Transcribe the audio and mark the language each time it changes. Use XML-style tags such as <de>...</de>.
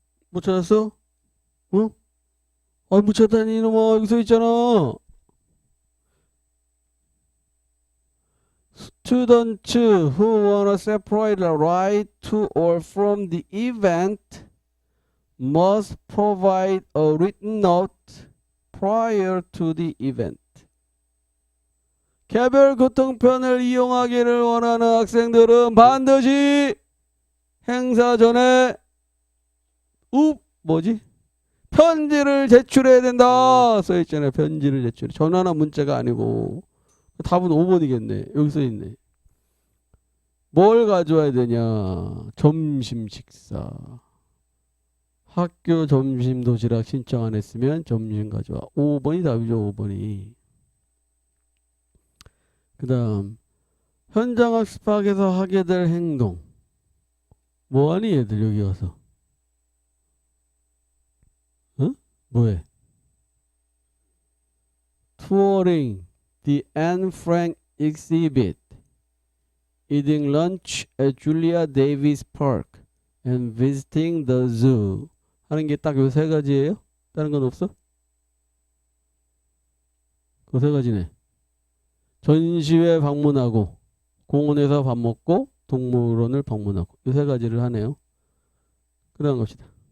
<ko>못 찾았어? 어? 아, 못 찾다니 이놈아, 여기 써 있잖아.</ko> <en>Students who wanna separate right to or from the event must provide a written note prior to the event.</en> <ko>개별 교통편을 이용하기를 원하는 학생들은 반드시 행사 전에 뭐지? 편지를 제출해야 된다. 써있잖아요. 편지를 제출해. 전화나 문자가 아니고. 답은 5번이겠네. 여기 써있네. 뭘 가져와야 되냐? 점심 식사. 학교 점심 도시락 신청 안 했으면 점심 가져와. 5번이 답이죠. 5번이. 그 다음 현장 학습학에서 하게 될 행동. 뭐하니 얘들 여기 와서. 어? 뭐해?</ko> <en>Touring the Anne Frank exhibit, eating lunch at Julia Davis Park, and visiting the zoo.</en> <ko>하는 게 딱 요 세 가지예요? 다른 건 없어? 그 세 가지네. 전시회 방문하고, 공원에서 밥 먹고, 동물원을 방문하고. 이 세 가지를 하네요. 그 다음 갑시다.</ko>